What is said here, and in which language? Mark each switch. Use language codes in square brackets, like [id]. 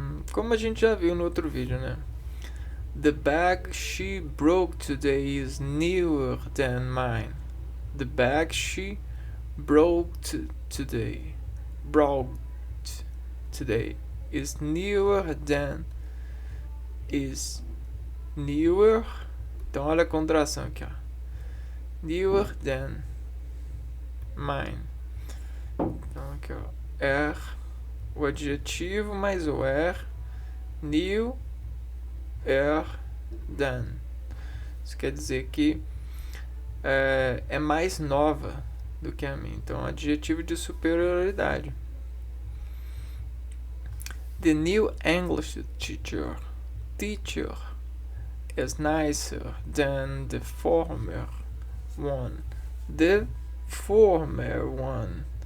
[pt] Como a gente já viu no outro vídeo, né? [en] The bag she broke today is newer than mine. The bag she broke today is newer than is newer. [pt] Então olha a contração aqui, ó. [en] Newer than mine. [pt] Então aqui, ó, o adjetivo mais o new than. Isso quer dizer que é mais nova do que a minha. Então, adjetivo de superioridade. [en] The new English teacher is nicer than the former one. The former one.